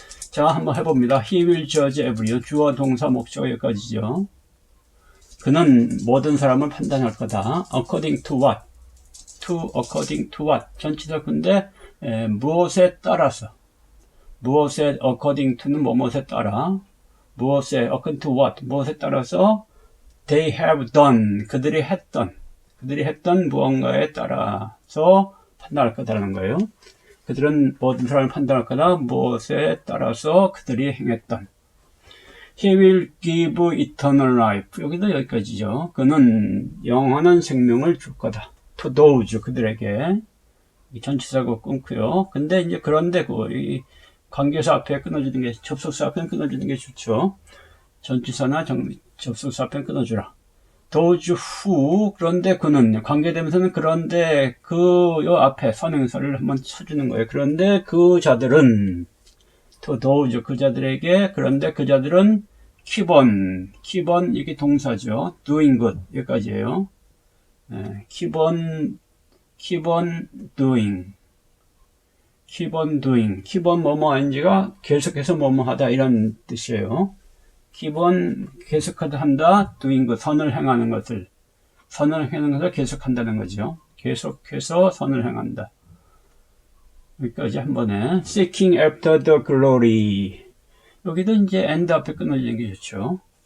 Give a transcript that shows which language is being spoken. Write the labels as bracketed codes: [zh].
[ko] 자, 한번 해봅니다. [en] He will judge everyone. [ko] 주어, 동사, 목적 여기까지죠. 그는 모든 사람을 판단할 거다. [en] According to what? according to what? [ko] 전치사인데 무엇에 따라서. 무엇에 according to는 무엇에 따라. 무엇에 according to what? 무엇에 따라서 [en] they have done. [ko] 그들이 했던 무언가에 따라서 판단할 거다라는 거예요. 그들은 모든 사람을 판단할 거다. 무엇에 따라서 그들이 행했던. [en] He will give eternal life. [ko] 여기도 여기까지죠. 그는 영원한 생명을 줄 거다. [en] To those, [ko] 그들에게. 전치사고 끊고요. 근데 이제 그런데 이 관계사 앞에 끊어주는 게, 접속사 앞에 끊어주는 게 좋죠. 전치사나 접속사 앞에 끊어주라. those who, 그런데 그는, 관계되면서는 그런데 요 앞에 선행사를 한번 쳐주는 거예요. 그런데 그 자들은, to those, 그 자들에게, 그런데 그 자들은 [en] keep on, [ko] 이게 동사죠. [en] doing good, [ko] 여기까지예요. [en] keep on doing. [ko] keep on 뭐뭐 인지가 계속해서 뭐뭐 하다, 이런 뜻이에요. 기본 계속하다 한다, doing 것, 선을 행하는 것을 계속한다는 거죠. 계속해서 선을 행한다. 여기까지 한 번에. [en] Seeking after the glory. [ko] 여기도 이제 and 앞에 끊어지는 게 좋죠.